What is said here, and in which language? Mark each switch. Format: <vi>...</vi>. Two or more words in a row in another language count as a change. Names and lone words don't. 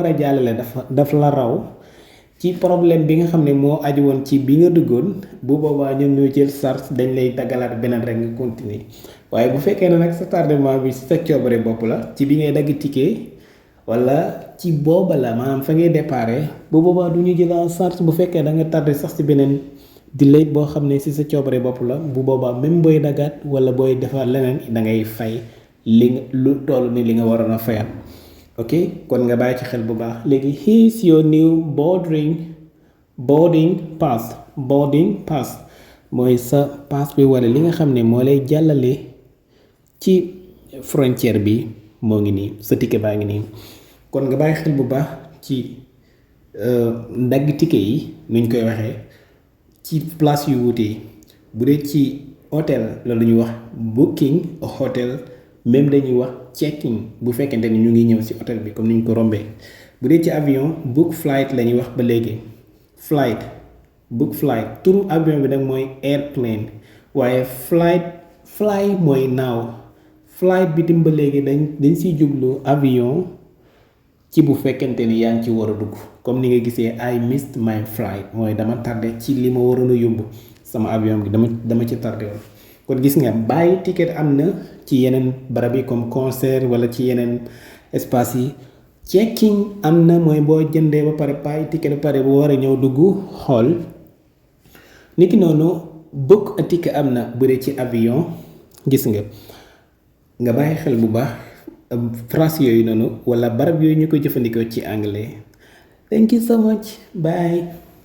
<wo>a jàllale daf la raw ci problème bi nga xam ne moo aju woon ci bi nga duggoon bu boobaa ñoom ñoo jël charge dañ lay daggalaat beneen rek nga continuer waaye bu fekkee ne nag sa tardement bi sa coobare bopp la ci bi ngay dagg ticket wala ci booba la maanaam fa ngay déparé bu boobaa du ñu jël</wo> <fr>en charge</fr> <wo>bu fekkee da nga tardé sax ci beneen delay boo xam ne ci sa coobare bopp la bu boobaa même booy dagaat wala booy defar leneen da ngay fay li nga lu toll ni li nga waroon a fayal ok kon nga bàyyi ci xel bu baax léegi</wo> <en>here's your new boarding pass</en> <wo>mooy sa pass bi wala li nga xam ne moo lay jàllale ci frontière bi moo ngi nii sa ticket baa ngi nii kon nga bàyyi xel bu baax ci ndagg ticket yi nuñ koy waxee ci place yu wuute yi bu dee ci hôtel loolu ñuy wax</wo> <en>booking hotel</en> <wo>même dañuy wax checking bu fekkente ni ñu ngi ñëw ci hôtel bi comme ni ñu ko rombee bu dee ci avion</wo> <en>book flight</en> <wo>la ñuy wax ba léegi</wo> <en>book flight</en> <wo>turu avion bi nag mooy airplane waaye fly mooy naaw flight bi tim ba léegi dañ siy jublu avion ci bu fekkente ni yaa ngi ci war a dugg comme ni nga gisee</wo> <en>I missed my flight</en> <wo>mooy dama tardé ci li ma waroon a yóbbu sama avion bi dama ci tardé woon kon gis nga bàyyi ticket am na ci yeneen barab yi comme concert wala ci yeneen espace yi checking am na mooy boo jëndee ba pare bàyyi ticket ba pare bu war a ñëw dugg xool niki noonu</wo> <en>book a ticket</en> <wo>am na bu dee ci avion gis nga bàyyi xel bu baax phrase yooyu noonu wala barab yooyu ñu koy jëfandikoo ci anglais.</wo> <en>Thank you so much. Bye.</en>